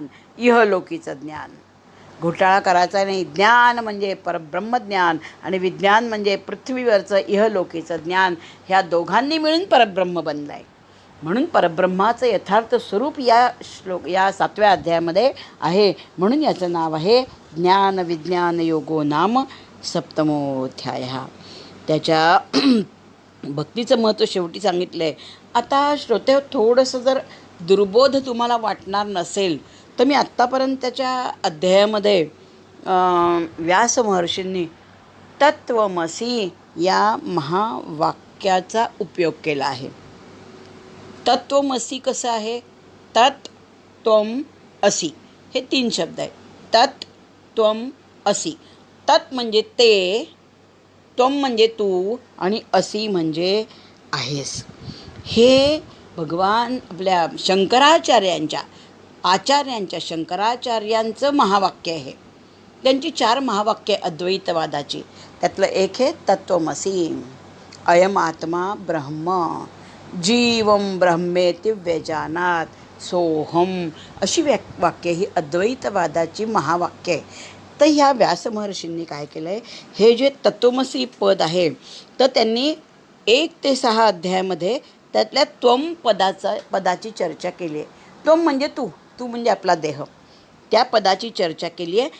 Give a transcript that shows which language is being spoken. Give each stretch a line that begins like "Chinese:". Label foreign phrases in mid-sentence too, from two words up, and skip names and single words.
Marathi: इहलोकीचं ज्ञान घोटाळा करायचा नाही. ज्ञान म्हणजे परब्रह्मज्ञान आणि विज्ञान म्हणजे पृथ्वीवरचं इहलोकीचं ज्ञान. ह्या दोघांनी मिळून परब्रह्म बनलं आहे. म्हणून परब्रह्माचं यथार्थ स्वरूप या 7व्या अध्यायामध्ये आहे. म्हणून याचं नाव आहे
Sanskrit: ज्ञान विज्ञान योगो नाम सप्तमोऽध्याय.
Marathi: त्याच्या भक्तीचं महत्त्व शेवटी सांगितलं आहे. आता श्रोते थोडंसं जर दुर्बोध तुम्हाला वाटणार नसेल तर मी आत्तापर्यंत त्याच्या अध्यायामध्ये व्यास महर्षींनी तत्त्वमसी या महावाक्याचा उपयोग केला आहे. तत्त्वमसी कसं आहे.
Sanskrit: तत् त्वम असी हे 3 शब्द आहेत. तत् त्वम असी.
Marathi: तत् म्हणजे ते, त्वम म्हणजे तू आणि असी म्हणजे आहेस. हे भगवान आपल्या शंकराचार्यांचं महावाक्य आहे. त्यांची 4 महावाक्ये अद्वैतवादाची. त्यातलं एक आहे तत्त्वमसी.
Sanskrit: अयम आत्मा ब्रह्म जीवम ब्रह्मेति व्यजानात सोहम
Marathi: अशी वाक्य ही अद्वैतवादाची महावाक्य आहे. तर ह्या व्यास महर्षींनी काय केलं आहे, हे जे तत्त्वमसी पद आहे तर त्यांनी 1 ते 6 अध्यायामध्ये त्यातल्या त्वम पदाची चर्चा केली आहे. त्वम म्हणजे तू म्हणजे आपला देह. त्या पदाची चर्चा केली आहे.